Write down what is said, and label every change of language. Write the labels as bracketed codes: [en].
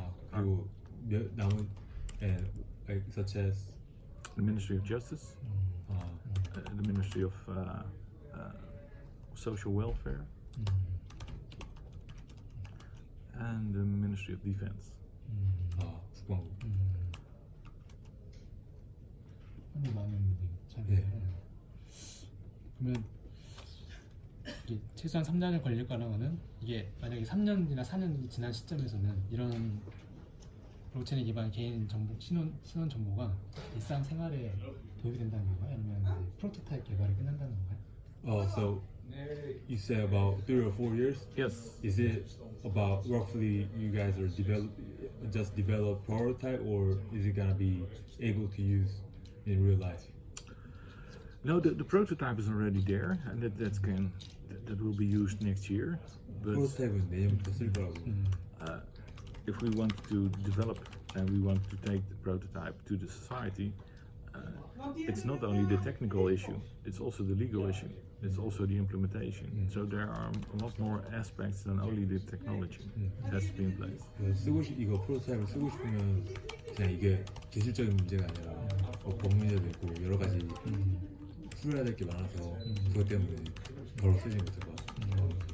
[ko] 그리고 남은 [en] such as The Ministry of Justice, the Ministry of Social Welfare, and the Ministry of Defense. [ko] 국방부. 상당히 많은 분들이 참여해요. 그러면 이게 최소한 3년을 걸릴 거라면은 이게 만약에 3년이나 4년이 지난 시점에서는 이런 블록체인에 기반한 개인 정보, 신원 정보가 일상 생활에 도움이 된다는 건가요? 아니면 이제 프로토타입 개발이 끝난다는 건가요? [en] So you say about 3 or 4 years? Yes. Is it about roughly you guys are develop prototype, or is it gonna be able to use in real life? No, the prototype is already there, and that will be used next year. But [ko] 프로토타입은 내년부터 쓸 거라고. [en] if we want to develop and we want to take the prototype to the society, it's not only the technical issue, it's also the legal issue, it's also the implementation. So there are a lot more aspects than only the technology that has to be in place. [ko] 이거 프로토타입을 쓰고 싶으면 그냥 이게 기술적인 문제가 아니라 법 문제도 있고 여러 가지 풀어야 될 게 많아서 그것 때문에 바로 쓰지 못할 것 같아요.